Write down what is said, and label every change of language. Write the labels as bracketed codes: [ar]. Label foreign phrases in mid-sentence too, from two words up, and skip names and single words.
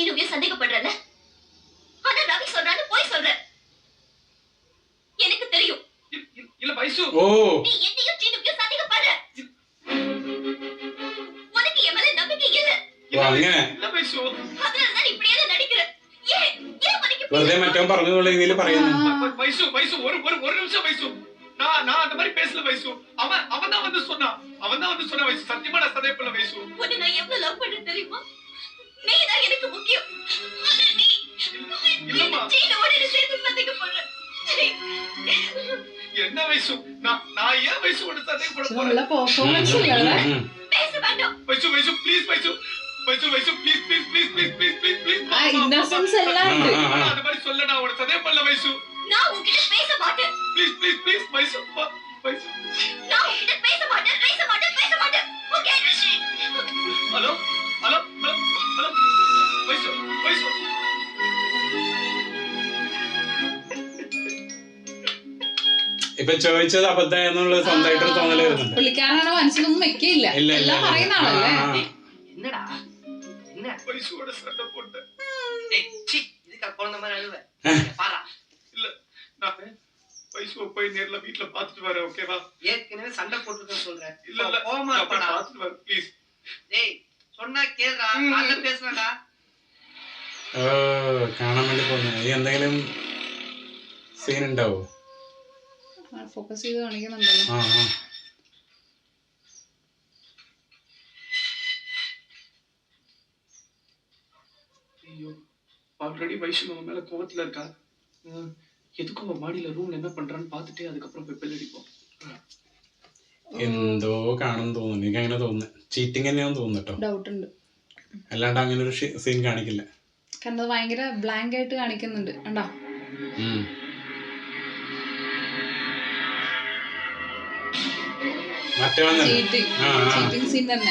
[ta] சந்தேகப்படுறல. ஆனா ரவி சொல்றான்னு போய் சொல்ற. எனக்கு தெரியும். இல்ல வைசு, ஓ நீ என்னையும் சீனுக்கும் சந்தேகப்படுற. உனக்கு என் மேல நம்பிக்கை இல்ல. [ml] അങ്ങനെ [ta] இல்ல வைசு. அதனாலதான் இப்படி எல்லாம் நடிக்கிற. ஏன் உனக்கு [ml] വെറുതെ മറ്റവൻ പറഞ്ഞതുള്ള രീതിയിൽ പറയുന്നു. [ta] வைசு வைசு ஒரு நிமிஷம் வைசு. நான் அந்த மாதிரி பேசல வைசு. அவன் தான் வந்து சொன்னா வைசு. சத்தியமா நான் சந்தேகப்படல வைசு. உன்னை நான் எவ்வளவு லவ் பண்றேன் தெரியுமா? நீதான் எனக்கு முக்கியம். இல்லம்மா. சீனோட சேர்த்து சந்தேகப்படுற. என்ன வைசு, நான் ஏன் வைசு உன்னை சந்தேகப்பட போறேன்? [ml] നല്ല പെർഫോമൻസ് ഇല്ലല്ലേ [ta] பேச வேண்டாம். வைசு ப்ளீஸ் வைசு ப்ளீஸ். [ml] ആ ഇന്നസെൻസ് എല്ലാം ഉണ്ട് [ta] அந்த மாதிரி சொல்ல நான் உன்னை சந்தேகப்படல வைசு. நான் உன்கிட்ட பேச மாட்டேன். ப்ளீஸ் வைசு. நான் உன்கிட்ட பேச மாட்டேன். ஓகே? ஹலோ வைசு. [ml] ഇപ്പൊ ചോദിച്ചത് അബദ്ധം എന്നുള്ളത് സ്വന്തമായിട്ടൊരു തോന്നല് വരുന്നുണ്ട്. പുള്ളിക്കാരനാണ് മനസ്സിലൊന്നും വെക്കില്ല ഇല്ല, എല്ലാം പറയുന്ന ആളല്ലേ [ta] என்னடா என்ன வைசுவோட சண்டை போட்டேன். டேய் சீ இதுக்கு குழந்தை மாதிரி அழுவ பாரா இல்ல, நான் வைசுவை போய் நேர்ல வீட்டுல பாத்துட்டு வரேன். ஓகேவா? ஏற்கனவே சண்டை போட்டுருக்கேன்னு சொல்றேன். இல்ல கோவமா நான் போய் இருப்பாடா. பாத்துட்டு வரேன் ப்ளீஸ். டேய் சொன்னா கேளுடா, நல்ல பேசுறடா. [ml] ഓ കാണാൻ വേണ്ടി പോകുന്നു. ഈ എന്തെങ്കിലും സീൻ ഉണ്ടാവോ? ഫോക്കസ് ചെയ്ത് കാണിക്കുന്നുണ്ടല്ലോ ആ [ta] ஐயோ, ஆல்ரெடி வைஷு நம்ம மேல கோவத்துல இருக்கா. எதுக்கும் அவன் மாடியில ரூம்ல என்ன பண்றான்னு பாத்துட்டு அதுக்கப்புறம் போய் பெல் அடிப்போம். [ml] എന്തോ കാണുന്നു തോന്നുന്നു. എനിക്ക് അങ്ങനെ തോന്നുന്നു. ചീറ്റിംഗ് തന്നെയാന്ന് തോന്നുന്നു കേട്ടോ. ഡൗട്ട് ഉണ്ട്. അല്ലാണ്ട് അങ്ങനെ ഒരു സീൻ കാണിക്കില്ല. കണ്ടത് ഭയങ്കര ബ്ലാങ്ക് ആയിട്ട് കാണിക്കുന്നുണ്ട് കണ്ടോ. ചീറ്റിംഗ് സീൻ തന്നെ.